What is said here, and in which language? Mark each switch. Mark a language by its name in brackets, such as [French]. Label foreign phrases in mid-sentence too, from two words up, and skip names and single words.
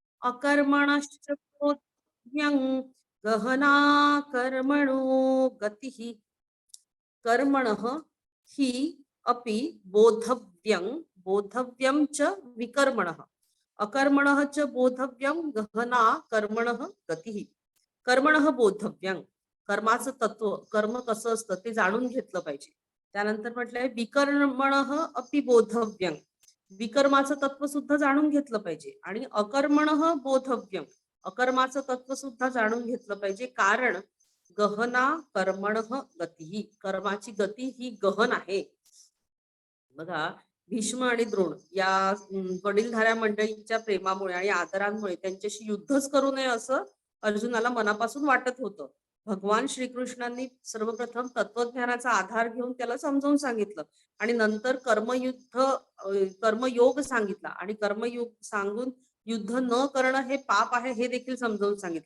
[Sanskrit] अकर्मणश्च बोध्यं गहना कर्मणो गतिः कर्मणः हि अपि बोधव्यं च विकर्मणः अकर्मणः च बोधव्यं गहना कर्मणः गतिः कर्मणः बोधव्यं [Marathi] कर्माचं तत्व कर्म कसं असतं ते जाणून घेतलं पाहिजे. त्यानंतर म्हटलंय [Sanskrit] विकर्मणः अपि बोधव्यं [Marathi] विकर्माचं तत्व सुद्धा जाणून घेतलं पाहिजे आणि [Sanskrit] अकर्मणः बोधव्यं [Marathi] अकर्माचं तत्व सुद्धा जाणून घेतलं पाहिजे. कारण [Sanskrit] गहना कर्मणः गती [Marathi] कर्माची गती ही गहन आहे. बघा भीष्म आणि द्रोण या वडीलधाऱ्या मंडळींच्या प्रेमामुळे आणि आदरांमुळे त्यांच्याशी युद्धच करू नये असं अर्जुनाला मनापासून वाटत होतं. भगवान श्रीकृष्णांनी सर्वप्रथम तत्वज्ञानाचा आधार घेऊन त्याला समजावून सांगितलं आणि नंतर कर्मयोग सांगितला आणि कर्मयोग सांगून युद्ध न करणं हे पाप आहे हे देखील समजावून सांगितलं.